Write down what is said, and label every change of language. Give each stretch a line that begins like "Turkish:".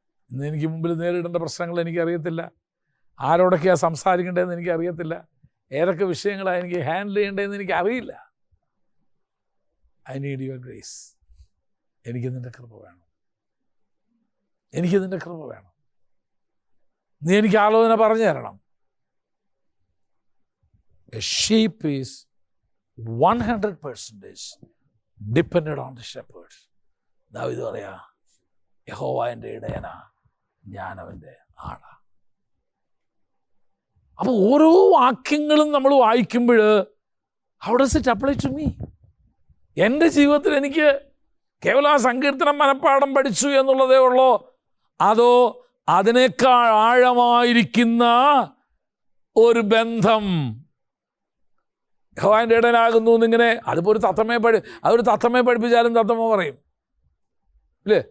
Malayalam: ഇന്ന് എനിക്ക് മുമ്പിൽ നേരിടേണ്ട പ്രശ്നങ്ങൾ എനിക്കറിയത്തില്ല, ആരോടൊക്കെയാണ് സംസാരിക്കേണ്ടതെന്ന് എനിക്കറിയത്തില്ല, ഏതൊക്കെ വിഷയങ്ങളാണ് എനിക്ക് ഹാൻഡിൽ ചെയ്യേണ്ടതെന്ന് എനിക്കറിയില്ല.
English: I need your grace.
Malayalam: എനിക്ക് നിൻ്റെ കൃപ വേണം, എനിക്ക് നിൻ്റെ കൃപ വേണം. നീ എനിക്ക് ആലോചന പറഞ്ഞു തരണം.
English: A sheep is 100% dependent on the shepherd.
Malayalam: ദാവീദ് പറയാ, യഹോവ എൻ്റെ ഇടയനാ, ഞാൻ അവൻ്റെ ആടാ. അപ്പോൾ ഓരോ വാക്യങ്ങളും നമ്മൾ വായിക്കുമ്പോൾ
English: how does it apply to me?
Malayalam: എൻ്റെ ജീവിതത്തിൽ എനിക്ക് കേവലം ആ സങ്കീർത്തനം മനഃപ്പാഠം പഠിച്ചു എന്നുള്ളതേ ഉള്ളോ, അതോ അതിനേക്കാൾ ആഴമായിരിക്കുന്ന ഒരു ബന്ധം? യഹോവയുടെ ഇടയനാകുന്നു എന്നിങ്ങനെ അതിപ്പോൾ അതൊരു തത്തമ്മയെ പഠിപ്പിച്ചാലും തത്തമ്മ പറയും, ഇല്ലേ?